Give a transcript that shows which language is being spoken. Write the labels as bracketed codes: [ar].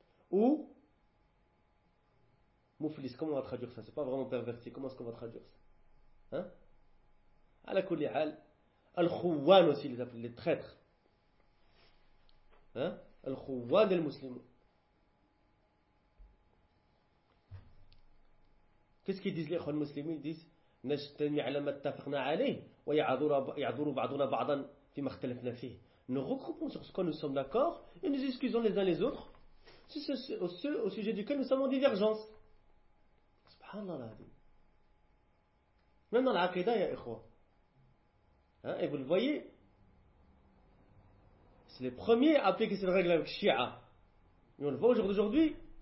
[fr] Ou Mouflis, comment on va traduire ça? C'est pas vraiment perverti, comment est-ce qu'on va traduire ça? Hein? [ar] Ala kulli hal, [fr] al-Khouwan aussi, ils appellent les traîtres. Hein? Al-Khouwan des musulmans. Qu'est-ce qu'ils disent les Khouan musulmans? Ils disent [ar] نجتمع لما اتفقنا عليه ويعذر بعضنا بعضا فيما اختلفنا فيه. [fr] Nous regroupons sur ce que nous sommes d'accord et nous excusons les uns les autres au sujet duquel nous sommes en divergence. Subhanallah. Même dans l'aqidah, [ar] ya ikhwa. [fr] Hein? Et vous le voyez, c'est les premiers à appliquer cette règle avec Shia. Et on le voit au jour d'aujourd'hui.